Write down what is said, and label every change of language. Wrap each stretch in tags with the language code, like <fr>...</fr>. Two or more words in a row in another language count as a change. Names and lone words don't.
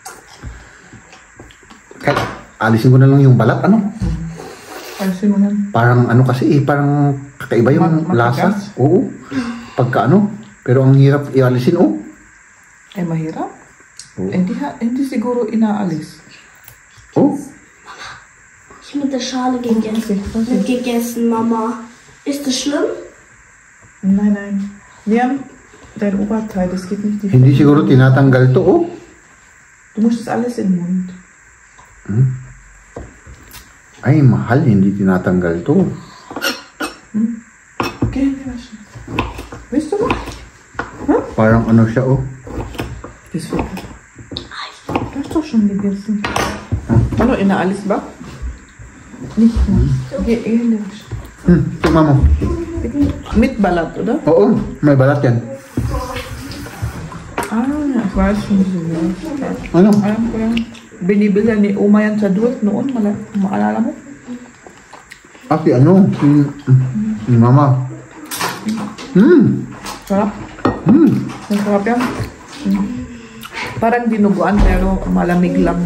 <tl>Alisin ko na lang yung balat, ano? Alisin mo na. Parang ano kasi parang kakaiba yung lasa. Matigas? Oo. Pagka ano. Pero ang hirap ialisin, oh. Ay, mahirap. Oo. Hindi siguro inaalis. Oh.</tl> <de>Ich mit der Schale gegessen, Mama. Ist das schlimm? Nein. Niam, dein Oberteil, das geht nicht.</de> <tl>Hindi siguro tinatanggal to, oh.</tl> <de>Du musst das alles im Mund.</de> <tl>Ay, mahal. Hindi tinatanggal to.</tl> <de>Okay, waschen. Willst du noch?</de> <tl>Parang ano siya, oh.</tl> <de>Das wird. Du hast doch schon gegessen.</de> <tl>Ano, inaalis ba?</tl> <de>Nicht mehr. Geh waschen.</de> <tl>Tingnan mo.</tl> <de>Mit balat, oder?</de> <tl>Oo, may balat yan.</tl> <de>Ah, ich weiß schon so.</de> <tl>Ano? Alam ko yan. Binibila ni Uma yan sa duwet noon. Maalala mo? Kasi ano, si mama. Sarap. Masarap yan. Parang dinuguan pero malamig lang.</tl>